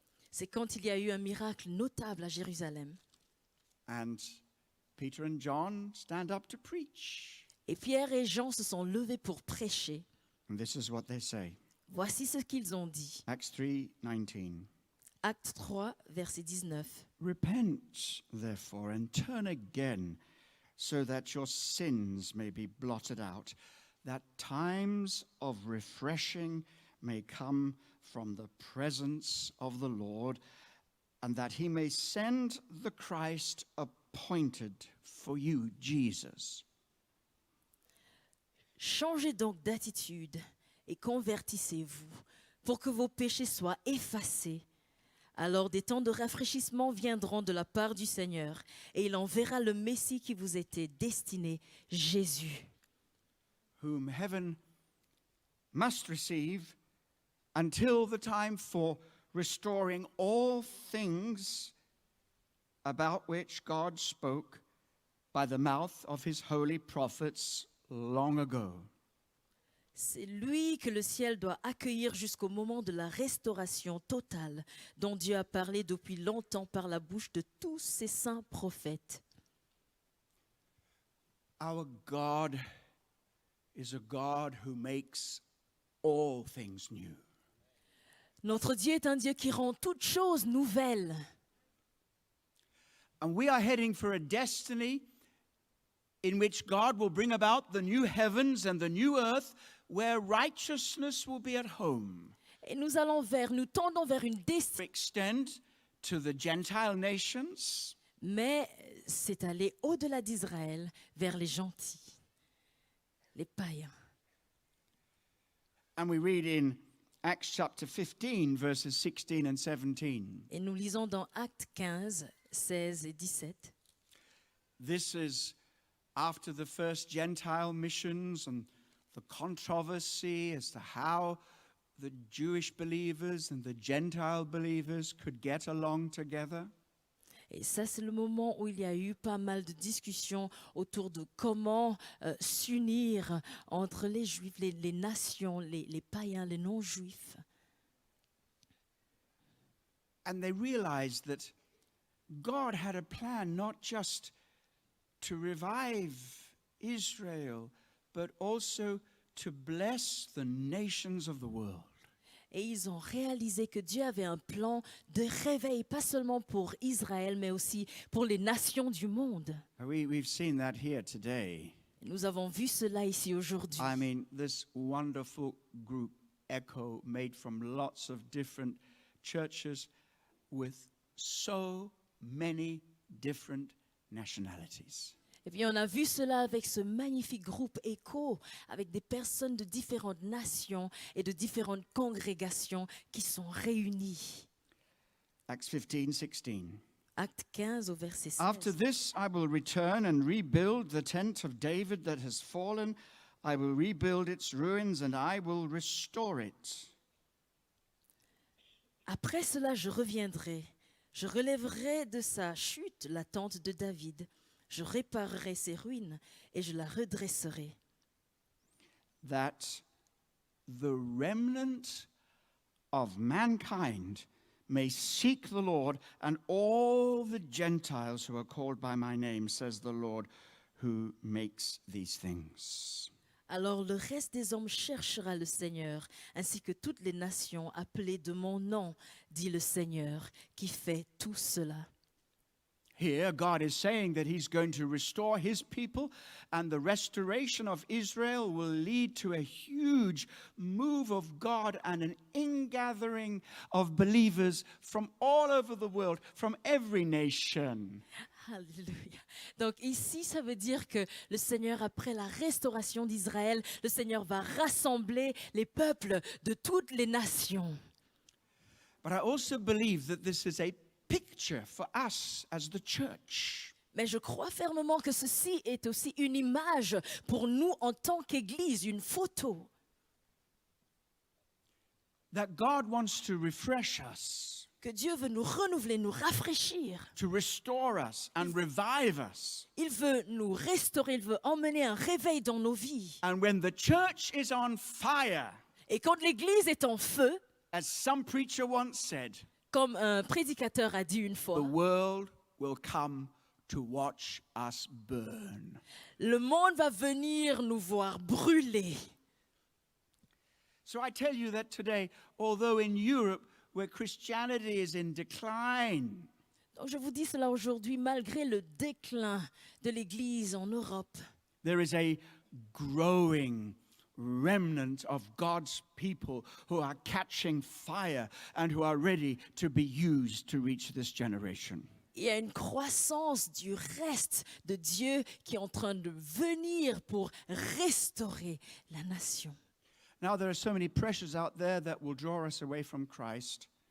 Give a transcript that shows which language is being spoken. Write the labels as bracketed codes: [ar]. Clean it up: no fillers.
[fr] C'est quand il y a eu un miracle notable à Jérusalem. [en] and Peter and John stand up to preach. [fr] Et Pierre et Jean se sont levés pour prêcher. [en] And this is what they say. [fr] Voici ce qu'ils ont dit. [en] Acts 3:19. [fr] Acte 3, verset 19. [en] Repent, therefore, and turn again, so that your sins may be blotted out, that times of refreshing may come from the presence of the Lord, and that he may send the Christ appointed for you, Jesus. [fr] Changez donc d'attitude et convertissez-vous pour que vos péchés soient effacés. Alors des temps de rafraîchissement viendront de la part du Seigneur et il enverra le Messie qui vous était destiné, Jésus, [en] Whom heaven must receive until the time for restoring all things about which God spoke by the mouth of his holy prophets long ago. [fr] C'est lui que le ciel doit accueillir jusqu'au moment de la restauration totale dont Dieu a parlé depuis longtemps par la bouche de tous ses saints prophètes. [en] Our God is a God who makes all things new. [fr] Notre Dieu est un Dieu qui rend toutes choses nouvelles. [en] And we are heading for a destiny in which God will bring about the new heavens and the new earth where righteousness will be at home. [fr] Et nous tendons vers une destinée. [en] Extend to the Gentile nations, [fr] Mais c'est aller au-delà d'Israël, vers les gentils, les païens. [en] and we read in Acts chapter 15, verses 16 and 17. [fr] Et nous lisons dans Actes 15, 16 et 17. [en] This is after the first Gentile missions and the controversy as to how the Jewish believers and the Gentile believers could get along together. [fr] Et ça, c'est le moment où il y a eu pas mal de discussions autour de comment s'unir entre les Juifs, les nations, les païens, les non-Juifs. [en] And they realized that God had a plan not just to revive Israel, but also to bless the nations of the world. [fr] Et ils ont réalisé que Dieu avait un plan de réveil, pas seulement pour Israël, mais aussi pour les nations du monde. [en] We've seen that here today. [fr] Nous avons vu cela ici aujourd'hui. [en] I mean, this wonderful group, Echo, made from lots of different churches with so many different nationalities. [fr] Et puis on a vu cela avec ce magnifique groupe Écho, avec des personnes de différentes nations et de différentes congrégations qui sont réunies. [en] Acts 15, 16. [fr] Acte 15 au verset 16. [en] After this, I will return and rebuild the tent of David that has fallen. I will rebuild its ruins and I will restore it. [fr] Après cela, je reviendrai. Je relèverai de sa chute la tente de David. Je réparerai ses ruines et je la redresserai. [en] That the remnant of mankind may seek the Lord, and all the Gentiles who are called by my name, says the Lord, who makes these things. [fr] Alors le reste des hommes cherchera le Seigneur, ainsi que toutes les nations appelées de mon nom, dit le Seigneur, qui fait tout cela. [en] Here, God is saying that He's going to restore His people, and the restoration of Israel will lead to a huge move of God and an ingathering of believers from all over the world, from every nation. Alléluia. [fr] Donc ici, ça veut dire que le Seigneur, après la restauration d'Israël, le Seigneur va rassembler les peuples de toutes les nations. [en] But I also believe that this is a picture for us as the church. [fr] Mais je crois fermement que ceci est aussi une image pour nous en tant qu'Église, une photo. [en] That God wants to refresh us, [fr] Que Dieu veut nous renouveler, nous rafraîchir. [en] to restore us and revive us. [fr] Il veut nous restaurer, il veut emmener un réveil dans nos vies. [en] And when the church is on fire, [fr] Et quand l'Église est en feu, [en] as some preacher once said, [fr] comme un prédicateur a dit une [en] the [fr] fois, [en] world will come to watch us burn. [fr] le monde va venir nous voir brûler. [en] So I tell you that today, although in Europe, where Christianity is in decline, [fr] Donc je vous dis cela aujourd'hui, malgré le déclin de l'Église en Europe, [en] there is a growing remnant of God's people who are catching fire and who are ready to be used to reach this generation. [fr] il y a une croissance du reste de Dieu qui est en train de venir pour restaurer la nation. [en] Now, there are so many pressures out there that will draw us away from Christ.